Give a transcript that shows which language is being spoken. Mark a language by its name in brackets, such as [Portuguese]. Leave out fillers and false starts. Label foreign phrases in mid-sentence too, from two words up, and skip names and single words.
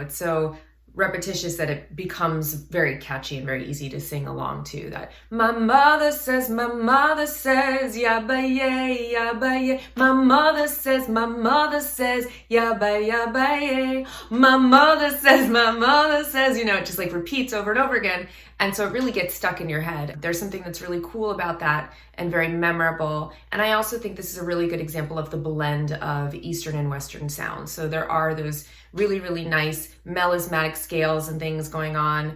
[English] It's so repetitious that it becomes very catchy and very easy to sing along to. That my mother says, ya baye, ya baye. My mother says, ya baye, ya baye. My mother says, you know, it just like repeats over and over again. And so it really gets stuck in your head. There's something that's really cool about that and very memorable. And I also think this is a really good example of the blend of Eastern and Western sounds. So there are those really, really nice melismatic scales and things going on.